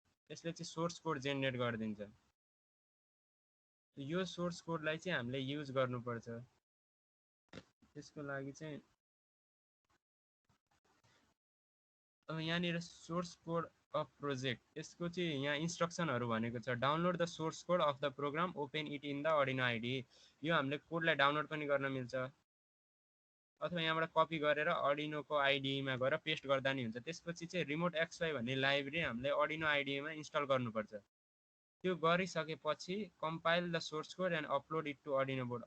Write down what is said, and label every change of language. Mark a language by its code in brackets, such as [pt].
[ne] यसले चाहिँ source code generate गरिदिन्छ। यो सोर्स कोडलाई चाहिँ हामीले युज गर्नुपर्छ। त्यसको लागि चाहिँ अब यहाँनिर [en] source code of project, [ne] यसको चाहिँ यहाँ इन्स्ट्रक्सनहरू भनेको छ। [en] Download the source code of the program, open it in the Arduino IDE. [ne] यो हामीले कोडलाई डाउनलोड पनि गर्न मिल्छ, अथवा यहाँबाट कपी गरेर अर्डिनोको आइडीमा गएर पेस्ट गर्दा नि हुन्छ। त्यसपछि चाहिँ रिमोट XY भन्ने लाइब्रेरी हामीले अर्डिनो आइडीमा इन्स्टल गर्नुपर्छ। त्यो गरिसकेपछि [en] Compile the source code and upload it to Arduino board.